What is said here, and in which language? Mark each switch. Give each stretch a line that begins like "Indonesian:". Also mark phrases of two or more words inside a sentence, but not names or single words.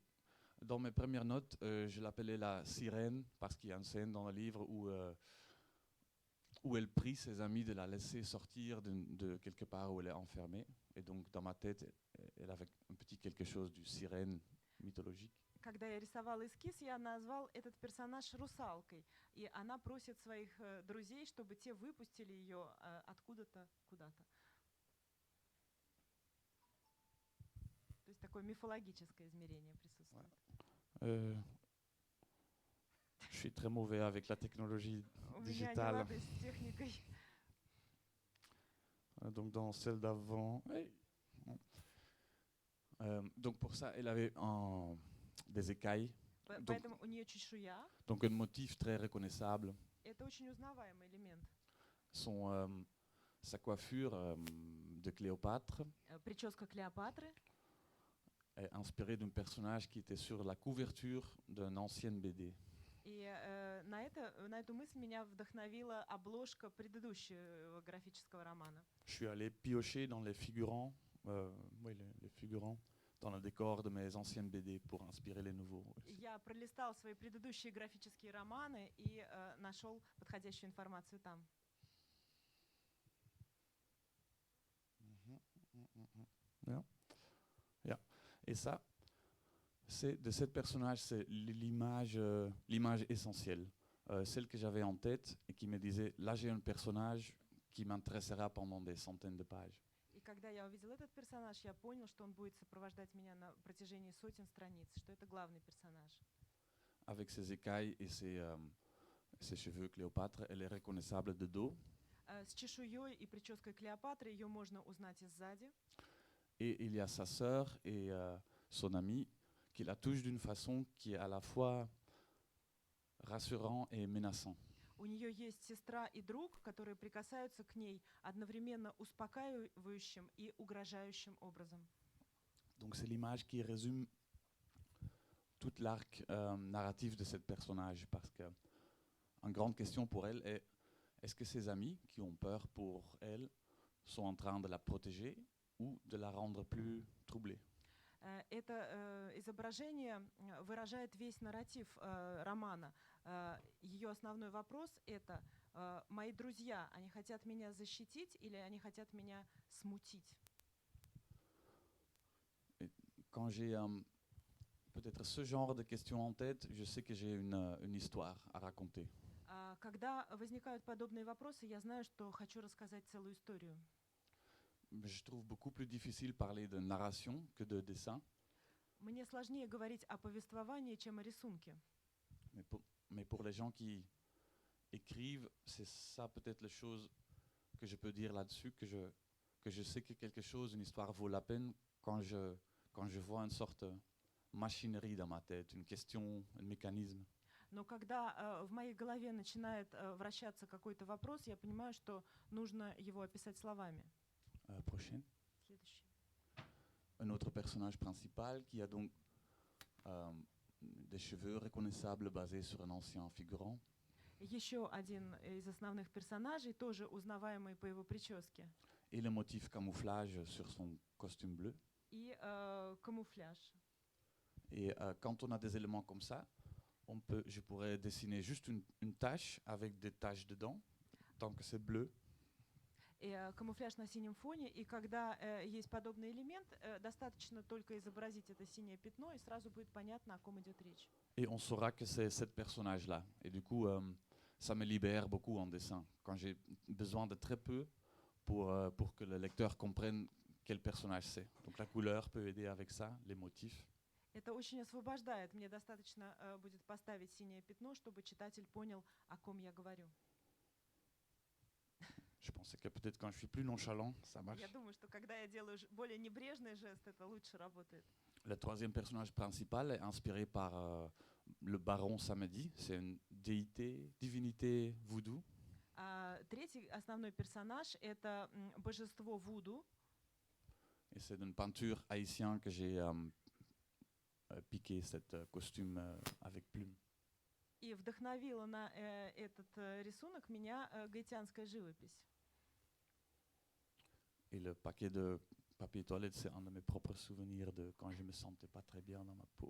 French: Dans mes premières notes, je l'appelais la sirène parce qu'il y a une scène dans le livre où elle prie ses amis de la laisser sortir de quelque part où elle est enfermée. Et donc, dans ma tête, elle avait un petit quelque chose du sirène mythologique.
Russian: Когда я рисовал эскиз, я назвал этот персонаж русалкой, и она просит своих друзей, чтобы те выпустили ее откуда-то куда-то. То есть такое мифологическое измерение присутствует.
French: Je suis très mauvais avec la technologie
Russian: У меня
French: digitale.
Russian: не лады с техникой.
French: Donc dans celle d'avant. Donc pour ça, elle avait des écailles.
Russian: Поэтому у нее чешуя.
French: Donc un motif très reconnaissable.
Russian: Это очень узнаваемый элемент.
French: Sa coiffure de Cléopâtre
Russian: Прическа Клеопатры
French: est inspirée d'un personnage qui était sur la couverture d'une ancienne BD.
Russian: И на эту мысль меня вдохновила обложка предыдущего графического романа.
French: Je suis allé piocher dans les figurants, les figurants dans le décor de mes anciennes BD pour inspirer les nouveaux.
Russian: Я пролистал свои предыдущие графические романы и нашел подходящую информацию там.
English: Yeah. Yeah.
French: Et ça, de ce personnage, c'est l'image essentielle, celle que j'avais en tête et qui me disait, là j'ai un personnage qui m'intéressera pendant des centaines de pages.
Russian: И когда я увидел этот персонаж, я понял, что он будет сопровождать меня на протяжении сотен страниц, что это главный персонаж.
French: Avec ses écailles et ses cheveux Cléopâtre, elle est reconnaissable de dos.
Russian: С чешуей и прической Клеопатры ее можно узнать и сзади.
French: Et il y a sa sœur et son amie qui la touchent d'une façon qui est à la fois rassurant et menaçant.
Russian: У нее есть сестра и друг, которые прикасаются к ней одновременно успокаивающим и угрожающим образом.
French: Donc c'est l'image qui résume tout l'arc narratif de ce personnage parce que une grande question pour elle est est-ce que ses amis qui ont peur pour elle sont en train de la protéger ou de la rendre plus troublée?
Russian: Это изображение выражает весь нарратив романа. Ее основной вопрос — это мои друзья, они хотят меня защитить или они хотят меня смутить?
French: Quand j'ai peut-être ce genre de questions en tête, je sais que j'ai une histoire à raconter.
Russian: Когда возникают подобные вопросы, я знаю, что хочу рассказать целую историю.
French: Je trouve beaucoup plus difficile parler de narration que de dessin.
Russian: Мне сложнее говорить о повествовании, чем о рисунке.
French: Mais pour les gens qui écrivent, c'est ça peut-être la chose que je peux dire là-dessus, que je sais que quelque chose, une histoire vaut la peine quand je vois une sorte de machinerie dans ma tête, une question, un mécanisme.
Russian: Но когда в моей голове начинает вращаться какой-то вопрос, я понимаю, что нужно его описать словами.
French: Prochaine.
Russian: Следующий.
French: Un autre personnage principal qui a donc des cheveux reconnaissables basés sur un ancien figurant.
Russian: Еще один из основных персонажей, тоже узнаваемый по его прическе.
French: Et le motif camouflage sur son costume bleu.
Russian: И камуфляж.
French: Et quand on a des éléments comme ça, je pourrais dessiner juste une tache avec des taches dedans, tant que c'est bleu.
Russian: и камуфляж на синем фоне, и когда есть подобный элемент, достаточно только изобразить это синее пятно, и сразу будет понятно, о ком идет речь.
French: Et on saura que c'est ce personnage-là. Et du coup, ça me libère beaucoup en dessin. Quand j'ai besoin de très peu pour que le lecteur comprenne quel personnage c'est. Donc la couleur peut aider avec ça, les motifs.
Russian: Это очень освобождает. Мне достаточно будет поставить синее пятно, чтобы читатель понял, о ком я говорю.
French: Je pensais que peut-être quand je suis plus nonchalant, ça marche.
Russian: Я думаю, что когда я делаю более небрежный жест, это лучше работает.
French: Le troisième personnage principal est inspiré par le baron Samedi. C'est une divinité voodoo.
Russian: Третий основной персонаж — это божество Вуду.
French: Et c'est d'une peinture haïtienne que j'ai piqué cet costume avec plumes.
Russian: И вдохновила на этот рисунок меня гаитянская живопись.
French: Et le paquet de papier toilette, c'est un de mes propres souvenirs de quand je me sentais pas très bien dans ma peau.